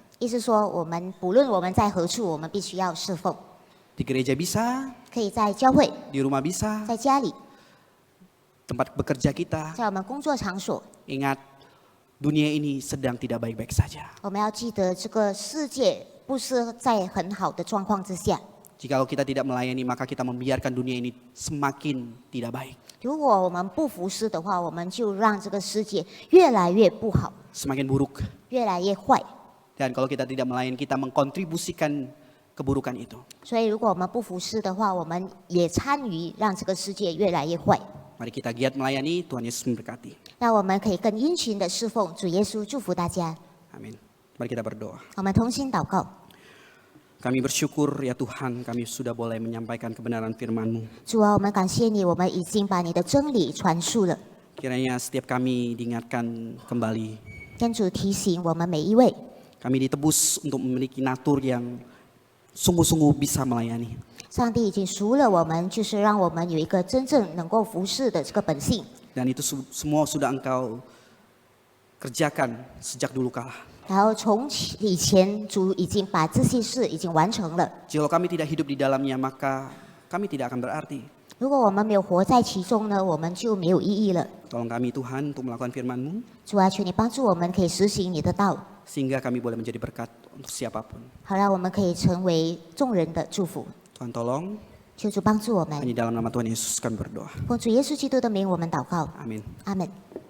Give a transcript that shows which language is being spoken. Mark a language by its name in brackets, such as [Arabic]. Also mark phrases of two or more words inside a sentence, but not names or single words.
[Chinese] 意思说，我们不论我们在何处，我们必须要侍奉。 [Indonesian] Di gereja bisa, [Chinese] 可以在教会， [Indonesian] di rumah bisa, [Chinese] 在家里， [Indonesian] tempat bekerja kita, [Chinese] 在我们工作场所， [Indonesian] ingat dunia ini sedang tidak baik-baik saja. [Chinese] 我们要记得这个世界不是在很好的状况之下。 [Indonesian] Jikalau kita tidak melayani, maka kita membiarkan dunia ini semakin tidak baik, [Chinese] 如果我们不服侍的话，我们就让这个世界越来越不好， [Indonesian] semakin buruk. [Chinese] 越来越坏。 [Indonesian] Dan kalau kita tidak melayani, kita mengkontribusikan keburukan itu. [Chinese] 所以，如果我们不服侍的话，我们也参与让这个世界越来越坏。 [Indonesian] Mari kita giat melayani, Tuhan Yesus memberkati. [Chinese] 那我们可以更殷勤的侍奉主耶稣，祝福大家。 [Indonesian] Amin. Mari kita berdoa. [Chinese] 我们同心祷告。 [Indonesian] Kami bersyukur ya Tuhan, kami sudah boleh menyampaikan kebenaran firman-Mu. [Chinese] 主啊，我们感谢你，我们已经把你的真理传述了。 [Indonesian] Kiranya setiap kami diingatkan kembali, [Chinese] 天主提醒我们每一位， [Indonesian] kami ditebus untuk memiliki natur yang sungguh-sungguh bisa melayani. [Chinese] 上帝已经赎了我们，就是让我们有一个真正能够服侍的这个本性。 [Indonesian] Dan itu semua sudah Engkau kerjakan sejak dulu kala. [Chinese] 然后从以前，主已经把这些事已经完成了。 [Indonesian] Jika kami tidak hidup di dalamnya, maka kami tidak akan berarti. [Chinese] 如果我们没有活在其中呢，我们就没有意义了。 [Indonesian] Tolong kami Tuhan untuk melakukan firman-Mu, [Chinese] 主啊，求你帮助我们，可以实行你的道， [Indonesian] sehingga kami boleh menjadi berkat untuk siapapun. [Chinese] 好让我们可以成为众人的祝福。 [Indonesian] Tuhan tolong, [Chinese] 求主帮助我们， [Indonesian] hanya dalam nama Tuhan Yesus kami berdoa. [Chinese] 奉主耶稣基督的名，我们祷告， [Indonesian] Amin. [Chinese] 阿门。